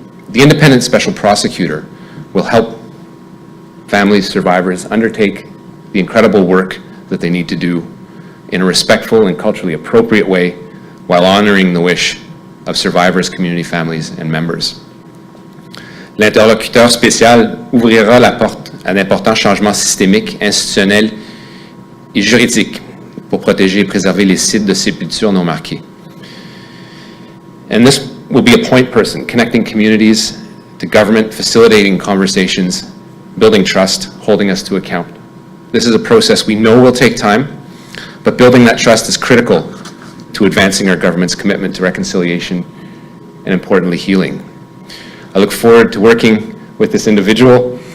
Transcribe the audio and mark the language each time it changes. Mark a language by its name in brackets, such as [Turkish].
[English] The independent special prosecutor will help families, survivors undertake the incredible work that they need to do in a respectful and culturally appropriate way while honoring the wish of survivors, community families, and members. [French] L'interlocuteur spécial ouvrira la porte à d'importants changements systémiques, institutionnels et juridiques pour protéger et préserver les sites de sépulture non marqués. [English] And this will be a point person, connecting communities to government, facilitating conversations, building trust, holding us to account. This is a process we know will take time, but building that trust is critical to advancing our government's commitment to reconciliation and, importantly, healing. I look forward to working with this individual